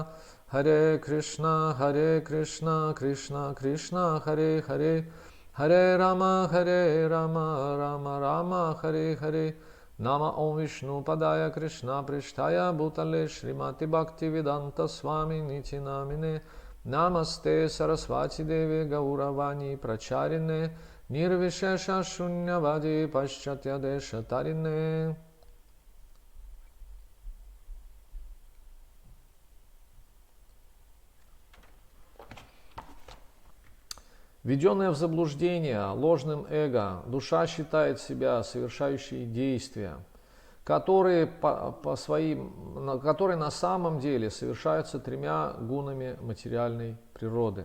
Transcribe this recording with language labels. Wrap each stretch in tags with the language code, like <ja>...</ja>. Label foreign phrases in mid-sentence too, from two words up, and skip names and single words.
<sa>हरे कृष्ण कृष्ण कृष्ण हरे हरे हरे राम राम राम हरे हरे नम ॐ विष्णु पादाय कृष्ण प्रेष्ठाय भूतले श्रीमति भक्ति वेदान्त स्वामि निति नामिने नमस्ते सरस्वती देवि गौरवाणी प्रचारिणे निर्विशेष शून्यवादि पाश्चात्य देश तारिणे.</sa> <ru>Введенная в заблуждение ложным эго, душа считает себя совершающей действия, которые на самом деле совершаются тремя гунами материальной природы.</ru>